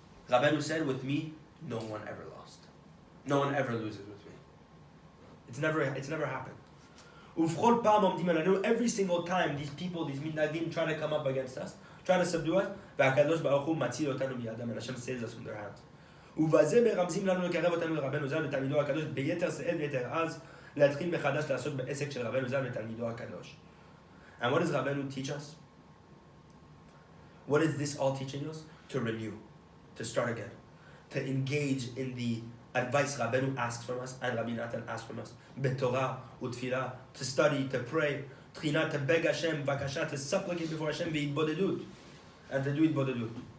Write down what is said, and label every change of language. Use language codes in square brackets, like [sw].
[en] Rabbeinu said, with me, no one ever lost. No one ever loses with me. It's never happened. [he] Uvchol pa'am omdim alanu, [en] every single time these people, these midnadim try to come up against us, try to subdue us, [he] v'akadosh baruch hu matzil otanu miyadam, [en] and Hashem saves us from their hands. [he] ובזה מרמזים לנו לקרב אותנו לרבנו ז"ל ותלמידו הקדוש ביתר שאת ויתר עז להתחיל מחדש לעסוק בעסק של רבנו ז"ל ותלמידו הקדוש. [en] And what does Rabbeinu teach us? What is this all teaching us? To renew, to start again, to engage in the advice Rabbeinu asks from us and Rabbi Nathan asks from us. [he] Betorah utfilah, [en] to study, to pray, tchina, to beg Hashem, vakasha, to supplicate before Hashem, ve'itbodedut, and to do itbodedut.